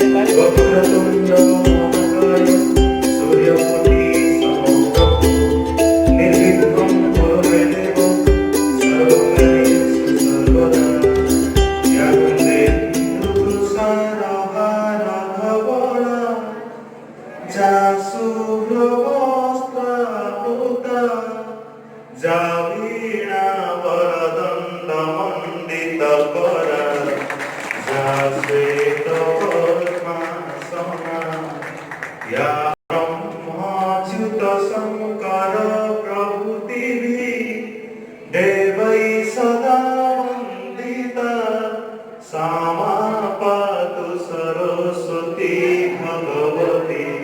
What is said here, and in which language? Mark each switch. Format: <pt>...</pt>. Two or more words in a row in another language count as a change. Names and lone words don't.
<sa>वक्रतुण्ड महाकाय सूर्यकोटि समप्रभ निर्विघ्नं कुरु मे देव सर्वकार्येषु सर्वदा या वन्दे तुषारहारधवला जा शुभ्रवस्त्रावृता जा वीणावरदण्डमण्डितकरा जा श्वेतपद्मासना या ब्रह्माच्युतशङ्कर प्रभृतिभिः देवैः सदा वन्दिता सा मा पातु सरस्वती भगवती</sa>